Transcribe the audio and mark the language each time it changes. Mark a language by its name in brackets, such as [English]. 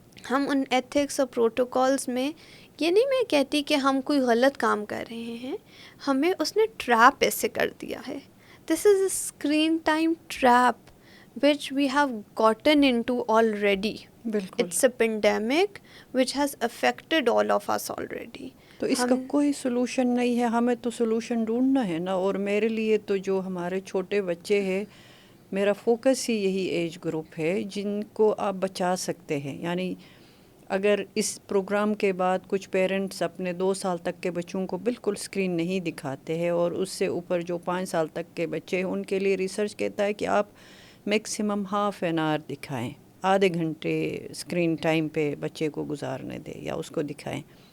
[Urdu] ہم ان ایتھکس اور پروٹوکولز میں, یہ نہیں میں کہتی کہ ہم کوئی غلط کام کر رہے ہیں, ہمیں اس نے ٹریپ ایسے کر دیا ہے. [English] This is a screen time trap which we have gotten into already. It's a pandemic which has affected all of us already. [Urdu] تو اس کا کوئی سلوشن نہیں ہے, ہمیں تو سلوشن ڈھونڈنا ہے نا. اور میرے لیے تو جو ہمارے چھوٹے بچے ہیں, میرا فوکس ہی یہی ایج گروپ ہے جن کو آپ بچا سکتے ہیں. یعنی اگر اس پروگرام کے بعد کچھ پیرنٹس اپنے 2 سال تک کے بچوں کو بالکل اسکرین نہیں دکھاتے ہیں, اور اس سے اوپر جو 5 سال تک کے بچے ہیں ان کے لیے ریسرچ کہتا ہے کہ آپ میکسیمم ½ این آور دکھائیں, آدھے گھنٹے اسکرین ٹائم پہ بچے کو گزارنے دیں یا اس کو دکھائیں.